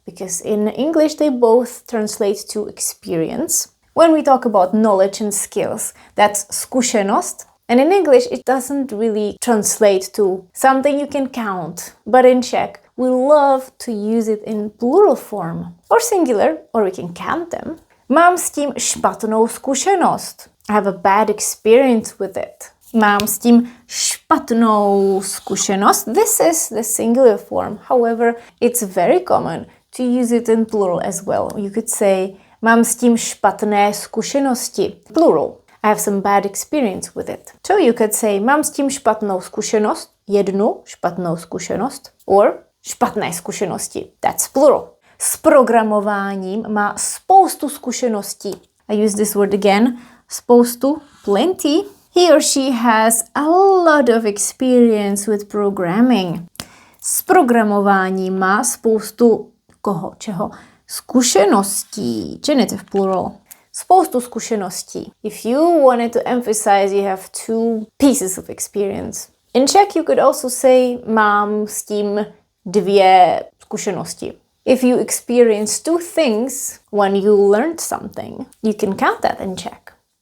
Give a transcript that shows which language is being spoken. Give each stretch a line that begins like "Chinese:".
English: Because in English they both translate to experience. When we talk about knowledge and skills, that's zkušenost. And in English it doesn't really translate to something you can count. But in Czech, we love to use it in plural form. Or singular, or we can count them.
Czech: Mám s tím špatnou zkušenost.
English: I have a bad experience with it.
Czech: Mám s tím špatnou zkušenost.
English: This is the singular form. However, it's very common to use it in plural as well. You could say,
Czech: mám s tím špatné zkušenosti.
English: Plural. I have some bad experience with it. So you could say, mám s tím špatnou zkušenost.
Czech: Jednu špatnou zkušenost. Or špatné zkušenosti.
English: That's plural.
Czech: S programováním má spoustu zkušeností.
English: I use this word again. Spoustu, plenty. He or she has a lot of experience with programming.
Czech: S programováním má spoustu koho, čeho? Zkušeností.
English: Genitive plural.
Czech: Spoustu zkušeností.
English: If you wanted to emphasize, you have 2 pieces of experience. In Czech you could also say,
Czech: mám s tím 2 zkušenosti.
English: If you experience 2 things when you learned something, you can count that in Czech.